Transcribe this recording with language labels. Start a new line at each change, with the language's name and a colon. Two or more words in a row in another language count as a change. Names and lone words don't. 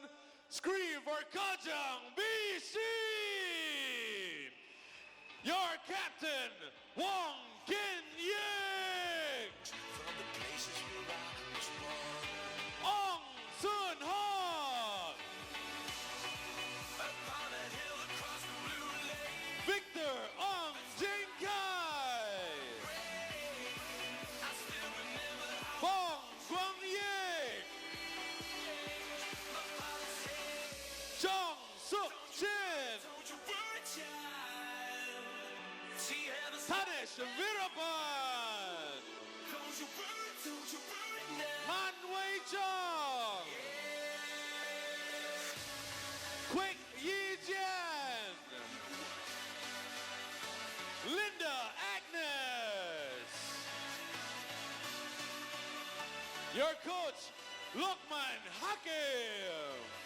English: Scream for Kajang BC! Your captain, Wong Kin Ying! Ong Sun Hong! Victor Ong Jing Kai! Bong Guang Ye! Chong Suk Chin! Tanesh Virapan! Man Wei Chong! Quick Yi Jian! Linda Agnes! Your coach, Lokman Hakim!